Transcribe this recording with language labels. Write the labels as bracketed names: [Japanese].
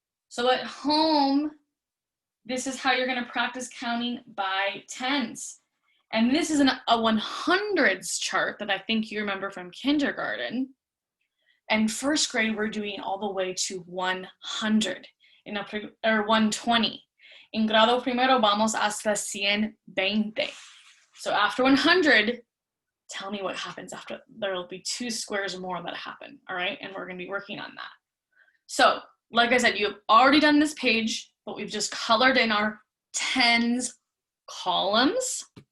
[English] So at home, this is how you're going to practice counting by tens. And this is a 100s chart that I think you remember from kindergarten. And first grade, we're doing all the way to 100, or 120. [Spanish] En grado primero, vamos hasta 120. [English] So after 100, tell me what happens after. There'll be 2 squares more that happen, all right? And we're going to be working on that. So, like I said, you've already done this page, but we've just colored in our tens columns.